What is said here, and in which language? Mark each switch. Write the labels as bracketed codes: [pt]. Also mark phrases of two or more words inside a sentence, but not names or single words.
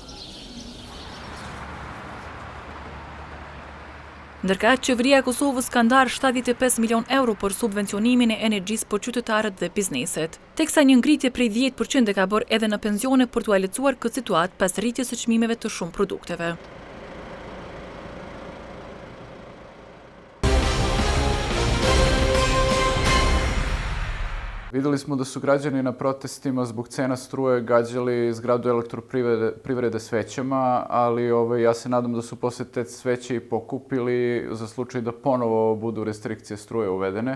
[sq] Ndërka, qeveria e Kosovës ka ndarë 75 milion euro për subvencionimin e energjisë për qytetarët dhe bizneset, teksa një ngritje prej 10% ka bërë edhe në pensione për t'u lehtësuar këtë situatë pas rritjes së çmimeve të shumë produkteve. [sr] Videli smo da su građani na protestima zbog cena struje gađali zgradu elektroprivrede svećama, ali ja se nadam da su posle te sveće i pokupili za slučaj da ponovo budu restrikcije struje uvedene.